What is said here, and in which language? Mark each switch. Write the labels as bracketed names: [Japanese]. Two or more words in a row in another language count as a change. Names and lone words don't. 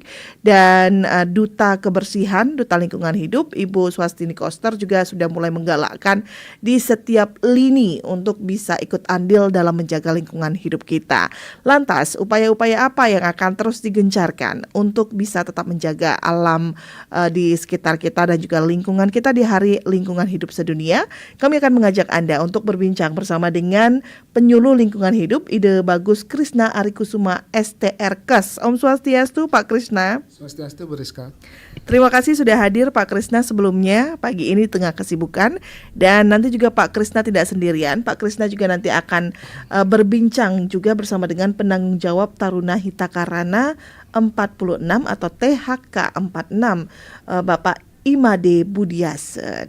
[Indonesian] Dan Duta Kebersihan, Duta Lingkungan Hidup Ibu Swastini Koster juga sudah mulai menggalakkan di setiap lini untuk bisa ikut andil dalam menjaga lingkungan hidup kita. Lantas upaya-upaya apa yang akan terus digencarkan untuk bisa tetap menjaga alam di sekitar kita dan juga lingkungan kita di Hari Lingkungan Hidup Sedunia? Kami akan mengajak Anda untuk berbincang bersama dengan penyuluh lingkungan hidup Ide Bagus Krisna Arikusuma STRKes. [Sanskrit] Om Swastiastu Pak Krisna. [Indonesian] Swastiastu Bu Rizka. Terima kasih sudah hadir Pak Krisna sebelumnya pagi ini tengah kesibukan, dan nanti juga Pak Krisna tidak sendirian. Pak Krisna juga nanti akan berbincang juga bersama dengan penanggung jawab Taruna Hitakarana 46 atau THK 46 Bapak Imade Budiase.